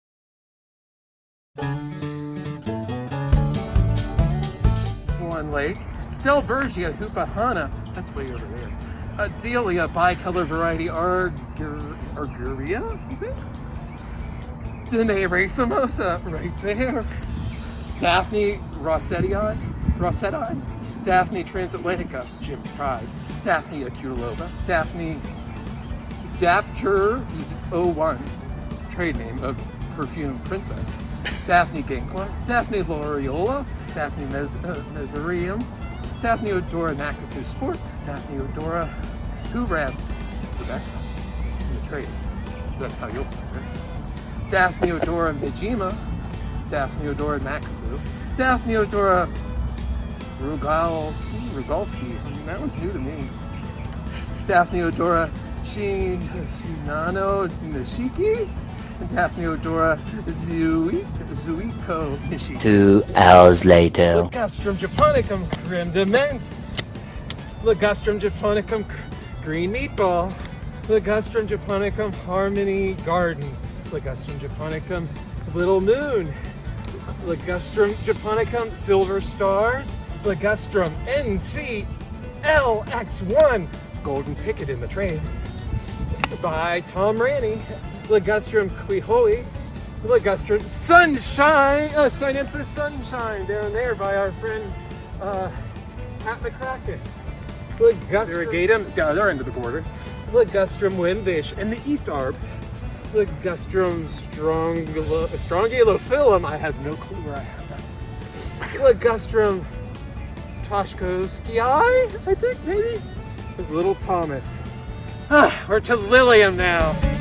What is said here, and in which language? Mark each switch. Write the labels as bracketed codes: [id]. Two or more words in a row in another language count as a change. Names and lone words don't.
[en] Swan Lake, Delbergia hupahana, that's way over there. Delia bicolor variety Arguria, I think. Dene racemosa, right there. Daphne Rossettii, Daphne transatlantica, Jim's pride, Daphne aculoba, Daphne Dapture is 01, trade name of perfume princess, Daphne ginkla, Daphne laureola, Daphne mesoreum, Daphne odora nakafu sport, Daphne odora hurab, Rebecca, in the trade. That's how you'll find her. Daphne odora mijima, Daphne odora nakafu, Daphne odora Rugalski, that one's new to me. Daphne odora Shinano Nishiki, and Daphne odora Zuiko Nishiki. 2 hours later. Ligustrum japonicum creme de menthe. Ligustrum japonicum green meatball. Ligustrum japonicum harmony gardens. Ligustrum japonicum little moon. Ligustrum japonicum silver stars. Ligustrum NCLX1 golden ticket in the trade by Tom Ranney. Ligustrum quihoi. Ligustrum sunshine, Sinensis sunshine down there by our friend Pat McCracken. Ligustrum irrigatum, the other end of the border. Ligustrum windfish and the East Arb. Ligustrum strongylophyllum, I have no clue where I have that. Ligustrum Toshkovskii, I think, maybe? Little Thomas. We're to Lilium now.